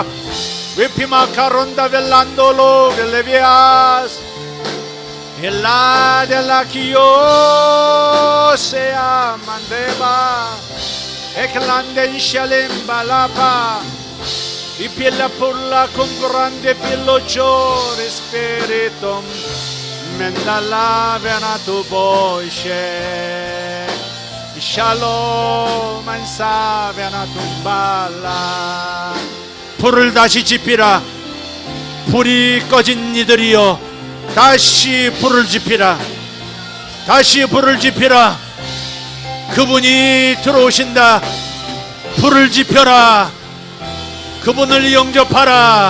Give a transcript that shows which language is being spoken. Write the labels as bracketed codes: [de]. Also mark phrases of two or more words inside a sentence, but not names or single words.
[ko] 베피마카론다 벨란돌로 벨레비아스 엘라 델라 키오세아 만데바 에클란데 샬렘 발라파 이필라 폴라 con grande filoccio spiritum mendala vena tu boishe shalom ansa vena tumbala. 불을 다시 지피라. 불이 꺼진 이들이여 다시 불을 지피라. 다시 불을 지피라. 그분이 들어오신다. 불을 지펴라. 그분을 영접하라.